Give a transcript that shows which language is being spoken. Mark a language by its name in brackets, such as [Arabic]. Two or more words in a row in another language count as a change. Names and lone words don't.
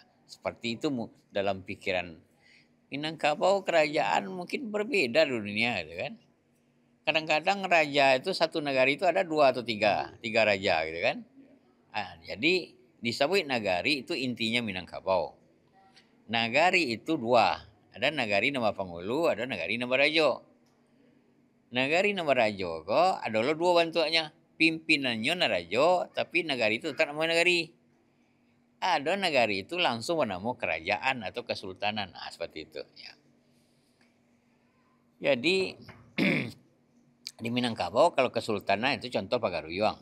[Indonesian] Seperti itu dalam pikiran. Minangkabau kerajaan mungkin berbeda di dunia gitu kan. Kadang-kadang raja itu satu negara itu ada 2 atau 3 raja gitu kan. Jadi disebut nagari itu intinya Minangkabau. Nagari itu 2. Ada nagari nama Pangulu, ada nagari nama Rajo. Nagari nama Rajo kok adalah 2 bentuknya. Pimpinannya Narajo, tapi nagari itu tetap nama nagari. Ada nagari itu langsung bernama kerajaan atau kesultanan. Seperti itu. Ya. Jadi di Minangkabau kalau kesultanan itu contoh Pagaruyung.